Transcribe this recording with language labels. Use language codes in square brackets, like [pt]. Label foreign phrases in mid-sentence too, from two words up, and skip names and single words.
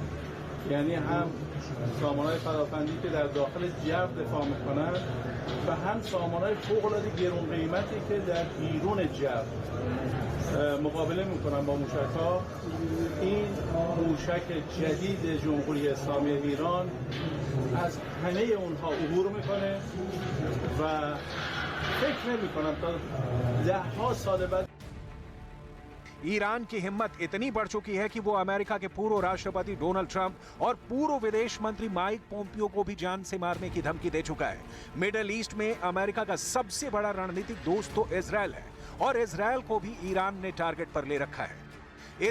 [fa] یعنی هم سامانه‌های پدافندی که در داخل جو دفاع میکنن و هم سامانه‌های فوق‌العاده گران قیمتی که در بیرون جو مقابله میکنن با موشک‌ها. این موشک جدید جمهوری اسلامی ایران از همه اونها عبور میکنه و فکر نمی‌کنم تا 10 سال بعد [hi] ईरान की हिम्मत इतनी बढ़ चुकी है कि वो अमेरिका के पूर्व राष्ट्रपति डोनाल्ड ट्रंप और पूर्व विदेश मंत्री माइक पोम्पियो को भी जान से मारने की धमकी दे चुका है। मिडिल ईस्ट में अमेरिका का सबसे बड़ा रणनीतिक दोस्त तो इजरायल है और इजरायल को भी ईरान ने टारगेट पर ले रखा है।